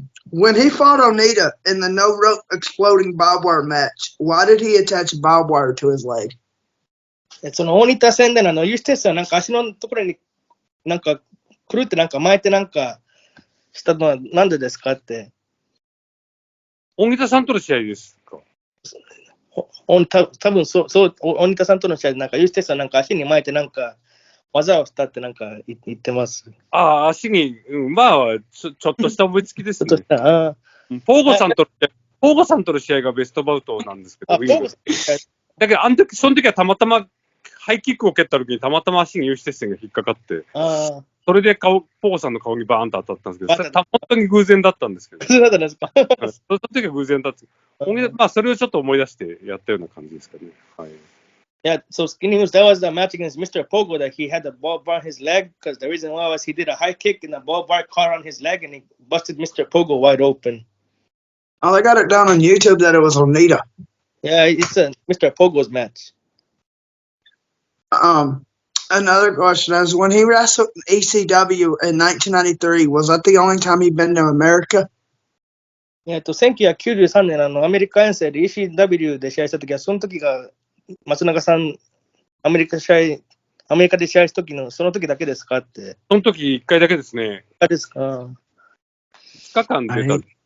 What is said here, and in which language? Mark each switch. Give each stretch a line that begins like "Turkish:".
English: When he fought Onita in the no rope exploding barbed wire match, why did he attach barbed wire to his leg?
Japanese: その大仁田戦でのユーステスはなんか足のところになんかくるってなんか巻いてなんかしたのはなんでですかって。大仁田さんとの試合ですか？多分そう大仁田さんとの試合でなんかユーステスはなんか足に巻いてなんか技をしたってなんか言ってます。足に、ちょっとした思いつきですね。ポーゴさんとの試合がベストバウトなんですけど、だけどその時はたまたまハイキックを蹴った時にたまたま足に有刺鉄線が引っかかって、それでポーゴさんの顔にバーンと当たったんですけど、本当に偶然だったんですけど。偶然だったんですか？その時は偶然だった。それをちょっと思い出してやったような感じですかね。はい。
English: Yeah, so Skinny News, that was the match against Mr. Pogo that he had the ball bar on his leg because the reason why was he did a high kick and the ball bar caught on his leg and he busted Mr. Pogo wide open. Oh, they got it down on YouTube that it was Onita. Yeah, it's Mr. Pogo's match. Another question is, when he wrestled ECW in 1993, was that the only time he'd been to America?
Japanese: 1993年アメリカ遠征で ECW で試合したときは、その時が松永さん、アメリカで試合した時のその時だけですかって。その時1回だけですね。ですか。 2日間出た。はい